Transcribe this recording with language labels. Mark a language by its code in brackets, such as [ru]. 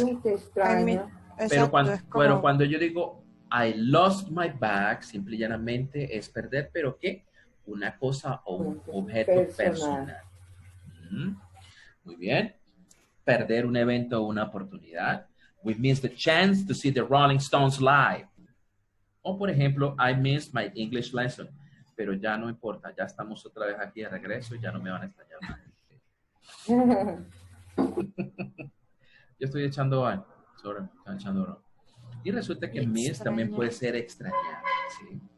[es] you, te extraño. Exacto, pero es como... pero cuando yo digo [en] I lost my bag, [es] simple y llanamente es perder, pero ¿qué? Una cosa o un objeto personal. Muy bien. Perder un evento o una oportunidad. [en] We missed the chance to see the Rolling Stones live. [es] O por ejemplo, [en] I missed my English lesson. [es] Pero ya no importa, ya estamos otra vez aquí de regreso y ya no me van a extrañar más. Yo estoy echando oro. Y resulta que miss también puede ser extrañar. ¿Sí?